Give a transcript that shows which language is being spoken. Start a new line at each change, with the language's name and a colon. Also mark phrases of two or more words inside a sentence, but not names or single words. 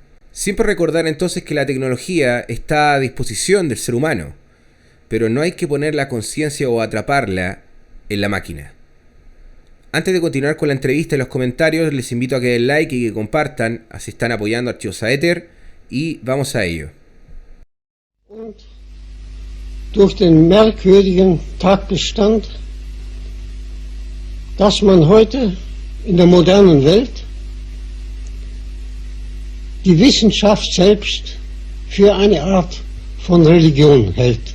Spanish: Siempre recordar entonces que la tecnología está a disposición del ser humano, pero no hay que poner la conciencia o atraparla en la máquina. Antes de continuar con la entrevista y los comentarios, les invito a que den like y que compartan, así están apoyando Archivos Aether, y vamos a ello.
German: Und durch den merkwürdigen Tatbestand, dass man heute in der modernen Welt die Wissenschaft selbst für eine Art von Religion hält.